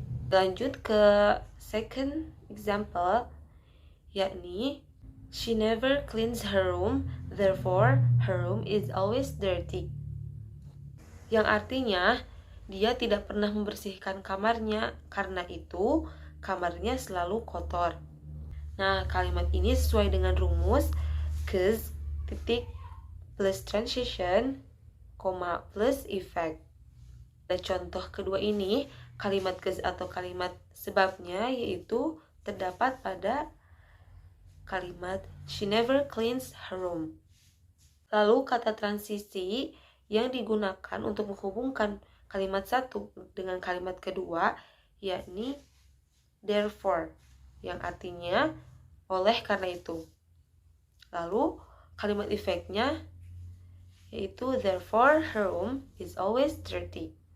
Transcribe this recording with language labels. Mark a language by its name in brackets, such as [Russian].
[Indonesian] Lanjut ke [English] second example, [Indonesian] yakni [English] she never cleans her room, therefore her room is always dirty. [Indonesian] Yang artinya dia tidak pernah membersihkan kamarnya, karena itu kamarnya selalu kotor. Nah, kalimat ini sesuai dengan rumus cause titik plus transition, koma plus effect. Pada contoh kedua ini, kalimat cause atau kalimat sebabnya yaitu terdapat pada kalimat [English] she never cleans her room. [Indonesian] Lalu kata transisi yang digunakan untuk menghubungkan kalimat satu dengan kalimat kedua yakni therefore, yang artinya oleh karena itu. Lalu kalimat efeknya yaitu [English] therefore her room is always dirty.